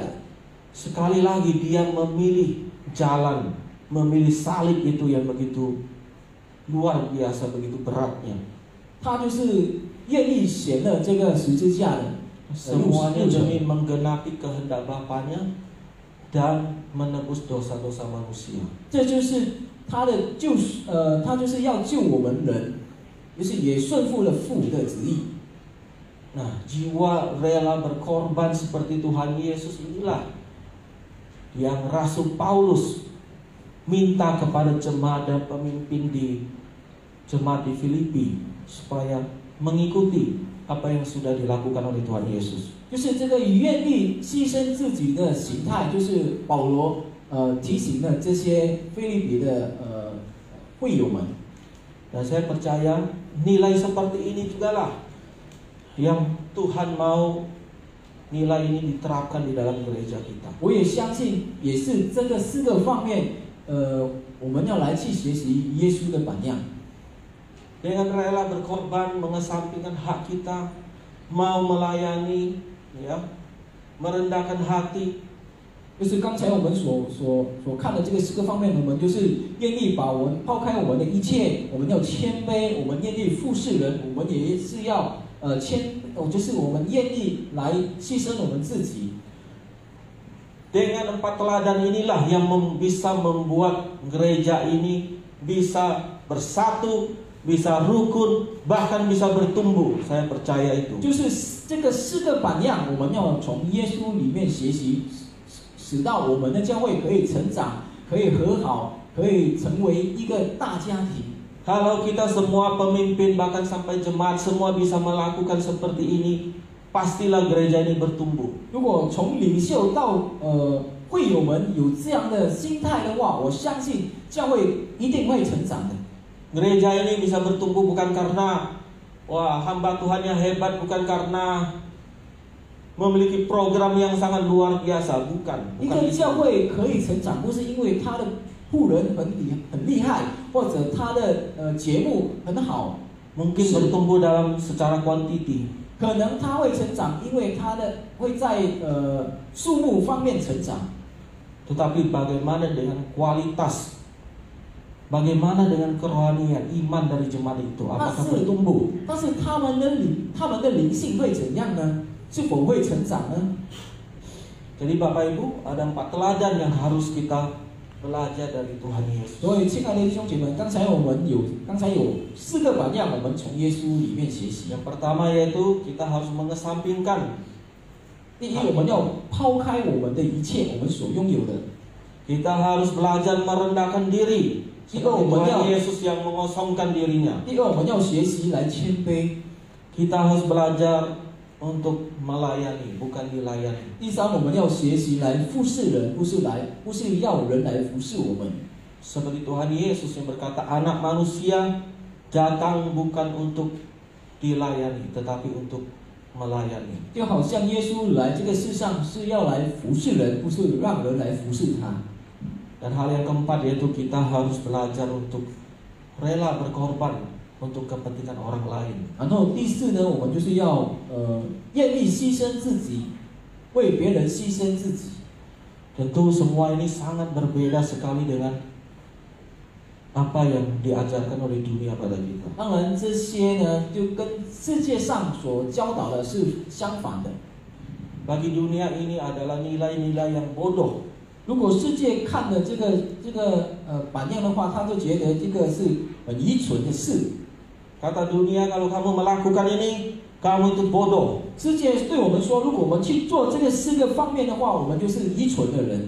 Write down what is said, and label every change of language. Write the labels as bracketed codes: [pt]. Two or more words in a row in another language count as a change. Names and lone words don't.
[id] Sekali lagi dia memilih jalan, memilih salib itu yang begitu luar biasa, begitu beratnya. [zh] 他就是愿意选了这个十字架的。 [id] Semuanya demi menggenapi kehendak Bapaknya dan menebus dosa-dosa manusia. [zh] 这就是他就是要救我们人，就是也顺服了父的旨意。 [id] Nah, jiwa rela berkorban seperti Tuhan Yesus inilah yang Rasul Paulus minta kepada jemaat dan pemimpin di jemaat di Filipi supaya mengikuti apa yang sudah dilakukan oleh Tuhan Yesus. [zh] 就是这个愿意牺牲自己的形态，就是保罗提醒了这些腓立比的会友们。 [id] Dan saya percaya nilai seperti ini juga lah yang Tuhan mau nilai ini diterapkan di dalam gereja kita. [zh] 我也相信，也是这个4个方面，我们要来去学习耶稣的榜样。 [id] Dengan rela berkorban, mengesampingkan hak kita, mau melayani, ya, merendahkan hati. [zh] 就是刚才我们所看的这个4个方面，我们就是愿意把我们抛开我们的一切，我们要谦卑，我们愿意服侍人，我们也是要就是我们愿意来牺牲我们自己。 [id] Dengan 4 teladan inilah yang bisa membuat gereja ini bisa bersatu, bisa rukun, bahkan bisa bertumbuh. Saya percaya itu. [zh] 就是这个4个榜样，我们要从耶稣里面学习，使到我们的教会可以成长，可以和好，可以成为一个大家庭。 [id] Kalau kita semua pemimpin bahkan sampai jemaat semua bisa melakukan seperti ini, pastilah gereja ini bertumbuh. [zh] 如果从领袖到会友们有这样的心态的话，我相信教会一定会成长的。 [id] Gereja ini bisa bertumbuh bukan karena wah hamba Tuhannya hebat, bukan karena memiliki program yang sangat luar biasa, bukan. [zh] 一个教会可以成长，不是因为他的牧人很厉害，或者他的节目很好， [id] Mungkin bertumbuh dalam secara kuantiti. [zh] 可能他会成长，因为他的会在数目方面成长。 [id] Tetapi bagaimana dengan kualitas? Bagaimana dengan kerohanian iman dari jemaat itu? Apakah bertumbuh? [zh] 但是他们的灵性会怎样呢？是否会成长呢？ [id] Jadi Bapak Ibu, ada 4 teladan yang harus kita belajar dari Tuhan Yesus. [zh] 所以，亲爱的弟兄姐妹，刚才有4个榜样，我们从耶稣里面学习。 [id] Yang pertama yaitu kita harus mengesampingkan. [zh] 第一，我们要抛开我们的一切，我们所拥有的。 [id] Kita harus belajar merendahkan diri. Seperti Tuhan Yesus yang mengosongkan dirinya. [zh] 第二，我们要学习来谦卑。 [id] Kita harus belajar untuk melayani, bukan dilayani. [zh] 第三，我们要学习来服侍人，不是要人来服侍我们。 [id] Seperti Tuhan Yesus yang berkata, anak manusia datang bukan untuk dilayani, tetapi untuk melayani. [zh] 就好像耶稣来这个世上是要来服侍人，不是让人来服侍他。 [id] Dan hal yang keempat yaitu kita harus belajar untuk rela berkorban untuk kepentingan orang lain. [zh] 然后第四呢，我们就是要愿意牺牲自己，为别人牺牲自己。 [id] Tentu semua ini sangat berbeda sekali dengan apa yang diajarkan oleh dunia pada kita. [zh] 当然，这些呢就跟世界上所教导的是相反的。 [id] Bagi dunia ini adalah nilai-nilai yang bodoh. [zh] 如果世界看的这个榜样的话，他就觉得这个是很愚蠢的事。 [id] Kata dunia, kalau kamu melakukan ini, kamu itu bodoh. [zh] 世界对我们说，如果我们去做这个4个方面的话，我们就是愚蠢的人。